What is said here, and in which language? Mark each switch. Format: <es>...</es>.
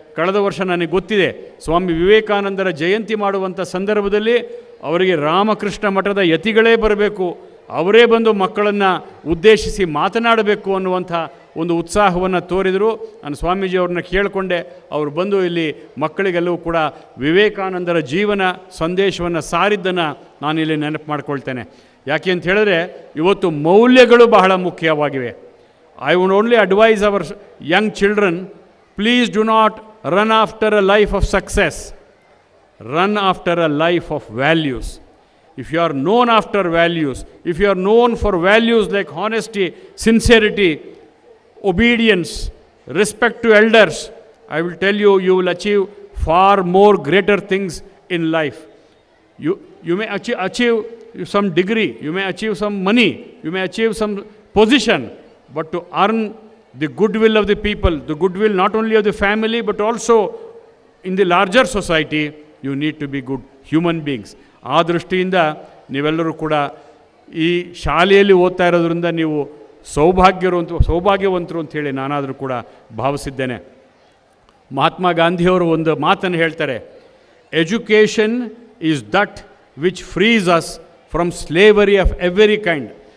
<kn>ಕಳೆದ ವರ್ಷ ನನಗೆ ಗೊತ್ತಿದೆ, ಸ್ವಾಮಿ ವಿವೇಕಾನಂದರ ಜಯಂತಿ ಮಾಡುವಂಥ ಸಂದರ್ಭದಲ್ಲಿ ಅವರಿಗೆ ರಾಮಕೃಷ್ಣ ಮಠದ ಯತಿಗಳೇ ಬರಬೇಕು, ಅವರೇ ಬಂದು ಮಕ್ಕಳನ್ನು ಉದ್ದೇಶಿಸಿ ಮಾತನಾಡಬೇಕು ಅನ್ನುವಂಥ ಒಂದು ಉತ್ಸಾಹವನ್ನು ತೋರಿದರು. ನಾನು ಸ್ವಾಮೀಜಿಯವ್ರನ್ನ ಕೇಳಿಕೊಂಡೆ, ಅವರು ಬಂದು ಇಲ್ಲಿ ಮಕ್ಕಳಿಗೆಲ್ಲವೂ ಕೂಡ ವಿವೇಕಾನಂದರ ಜೀವನ ಸಂದೇಶವನ್ನು ಸಾರಿದ್ದನ್ನು ನಾನಿಲ್ಲಿ ನೆನಪು ಮಾಡ್ಕೊಳ್ತೇನೆ. ಯಾಕೆ ಅಂತ ಹೇಳಿದ್ರೆ ಇವತ್ತು ಮೌಲ್ಯಗಳು ಬಹಳ ಮುಖ್ಯವಾಗಿವೆ.</kn> <en>I would only advise our young children, please do not run after a life of success. Run after a life of values. If you are known after values, if you are known for values like honesty, sincerity, obedience, respect to elders, I will tell you, you will achieve far more greater things in life. You may achieve some degree, you may achieve some money, you may achieve some position, but to earn the goodwill of the people, the goodwill not only of the family but also in the larger society, you need to be good human beings.</en> <kn>ಆ ದೃಷ್ಟಿಯಿಂದ ನೀವೆಲ್ಲರೂ ಕೂಡ ಈ ಶಾಲೆಯಲ್ಲಿ ಓದ್ತಾ ಇರೋದ್ರಿಂದ ನೀವು ಸೌಭಾಗ್ಯವಂತರು ಅಂಥೇಳಿ ನಾನಾದರೂ ಕೂಡ ಭಾವಿಸಿದ್ದೇನೆ. ಮಹಾತ್ಮ ಗಾಂಧಿಯವರು ಒಂದು ಮಾತನ್ನು ಹೇಳ್ತಾರೆ,</kn> <en>Education is that which frees us from slavery of every kind.</en>